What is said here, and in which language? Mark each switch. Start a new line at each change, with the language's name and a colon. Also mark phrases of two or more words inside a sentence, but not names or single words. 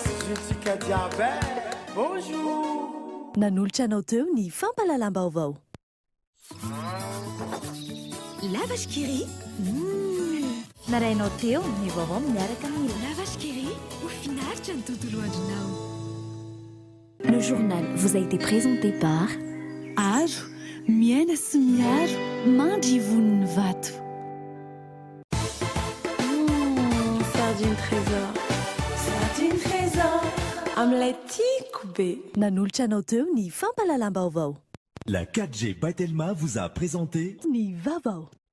Malagasy: Jitsika diabe, bonjour. Nanolotra anao teo ny fampalalam-baovao. Lavage Kiri. Narainao teo ny vaovao miaraka amin'ny Lavage Kiri, ho finaritra ny tontolo andronao.
French: Le journal vous a été présenté par Aro,
Malagasy: miaina sy miaro, mandry voniny vato. Sardine trésor. Sardine trésor. Amin'ilay tiako be. Nanolotra anao teo ny fampalalam-baovao.
French: La 4G Batelma vous a présenté
Malagasy: Ny vaovao.